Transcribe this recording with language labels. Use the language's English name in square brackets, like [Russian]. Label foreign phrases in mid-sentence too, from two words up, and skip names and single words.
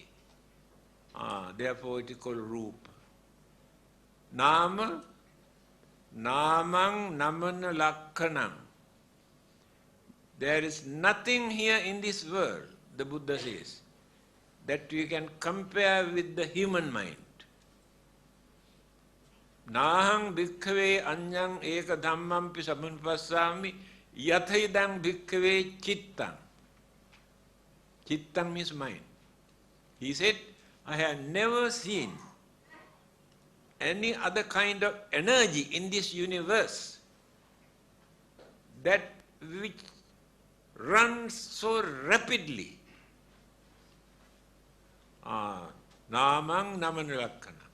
[English] Therefore it is called Rupa. [Pali] Nama, Namang Namana Lakkanam. [English] There is nothing here in this world, the Buddha says, that you can compare with the human mind. [Pali] Nahang bhikkhave anyang eka dhammampi samupassami yathaidang bhikkhave chittang. [English] Chittang means mind. He said, I have never seen any other kind of energy in this universe that which runs so rapidly. [Pali] Namang namanulakkana.